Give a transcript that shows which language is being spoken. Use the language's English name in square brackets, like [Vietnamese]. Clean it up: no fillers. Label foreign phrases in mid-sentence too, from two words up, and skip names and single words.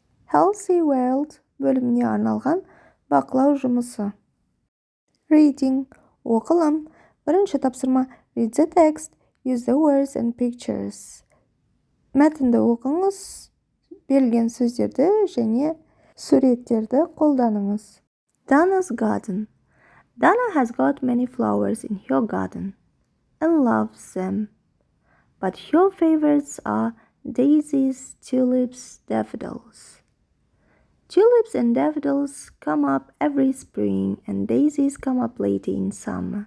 [Kazakh] Healthy World бөліміне арналған бақылау жұмысы. Reading, оқылым. Бірінші тапсырма. [English] Read the text, use the words and pictures. [Kazakh] Мәтінді оқыңыз, берілген сөздерді және суреттерді қолданыңыз. [English] Dana's garden. Dana has got many flowers in her garden and loves them. But her favorites are daisies, tulips, daffodils. Tulips and daffodils come up every spring and daisies come up later in summer.